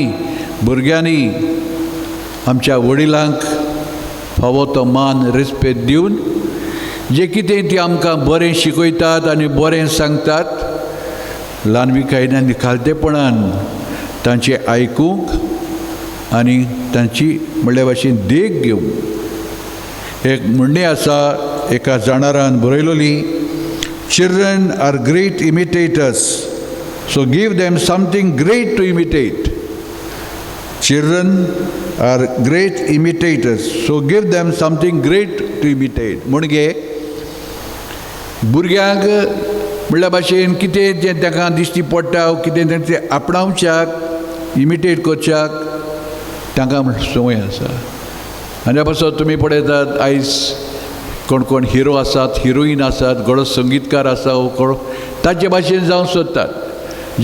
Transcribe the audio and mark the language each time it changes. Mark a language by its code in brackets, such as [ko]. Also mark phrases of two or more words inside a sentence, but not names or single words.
[kok] भुरग्यांनी आमच्या वडिलांक फावो तो मान रिस्पेद दिवन जे कितें ती आमकां बरें शिकयतात आनी बरें सांगतात ल्हानविकायेन आनी खालतेपणान तांचें आयकूंक आनी तांची म्हणल्या भाशेन देख घेवंक. एक म्हणणी आसा एका जाणारान बरयलोली, [en] Children are great imitators, so give them something great to imitate. Children are great imitators, so give them something great to imitate. [kok] म्हणजे भुरग्यांक म्हणल्या भाशेन कितें जें तांकां दिश्टी पडटा कितें तें आपणावच्याक इमिटेट करच्याक तांकां संवय आसा. आनी पासून तुमी पळयतात आयज कोण कोण हिरो आसात, हिरोईन आसात, गडो संगीतकार आसा कोण ताचे भाशेन जावंक सोदतात.